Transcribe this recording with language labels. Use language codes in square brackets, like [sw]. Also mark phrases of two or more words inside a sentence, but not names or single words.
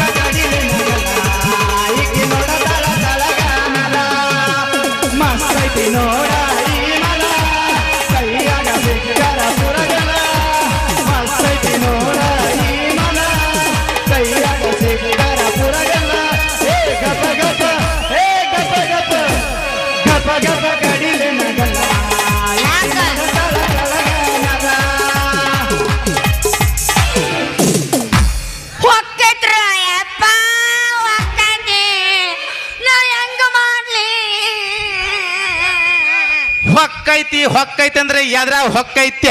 [kn] ಕಡಿಲೆ ನಗಲ ಈಗಿ ನೋಡ ತಳ ತಳಗಾನಲ ಮಸ್ತೈತಿ ನೋಡ ಈ ಮಲ ಕೈಯಾಗ ಸಿಕ್ಕರ ಪುರಗಲ ಮಸ್ತೈತಿ ನೋಡ ಈ ಮಲ ಕೈಯಾಗ ಸಿಕ್ಕರ ಪುರಗಲ ಏ ಗಪ ಗಪ ಏ ಗಪ ಗಪ ಗಪ ಗಪ ಕಡಿಲೆ ನಗಲ ಯಾಕ ಹೊಕ್ಕೈತ್ರ ಯಪ್ಪ ಹೊಕ್ಕೈತಿ ನಾ ಹೆಂಗ ಮಾಡ್ಲಿ ಹೊಕ್ಕೈತಿ ಹೊಕ್ಕೈತಿ ಅಂದ್ರೆ ಎದ್ರ ಹೊಕ್ಕೈತ್ಯ